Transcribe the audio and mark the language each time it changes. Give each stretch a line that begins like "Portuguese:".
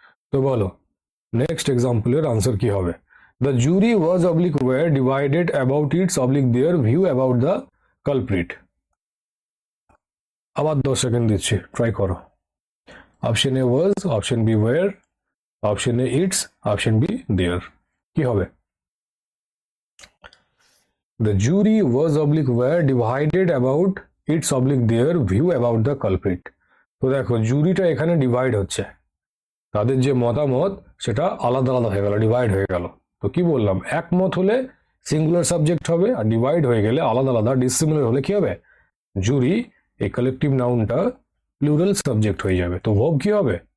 Bangla: তো বলো next এক্সাম্পলের answer কি হবে?
English: The jury was oblique were divided about its oblique their view about the culprit.
Bangla: আবার 10 second দিচ্ছি, ট্রাই করো। Option A was, option B wire, option A it's, option be there. কি হবে?
English: The jury was oblique were divided about its oblique their view about the culprit.
Bangla: তো দেখো জুরিটা এখানে divide হচ্ছে, তাদের যে মতামত সেটা আলাদা আলাদা হয়ে গেল, ডিভাইড হয়ে গেল। তো কি বললাম, একমত হলে সিঙ্গুলার সাবজেক্ট হবে, আর ডিভাইড হয়ে গেলে আলাদা আলাদা, ডিসিমিলার হলে কি হবে? জুরি, এই কালেকটিভ নাউনটা প্লুরাল সাবজেক্ট হয়ে যাবে। তো ভার্ব কি হবে?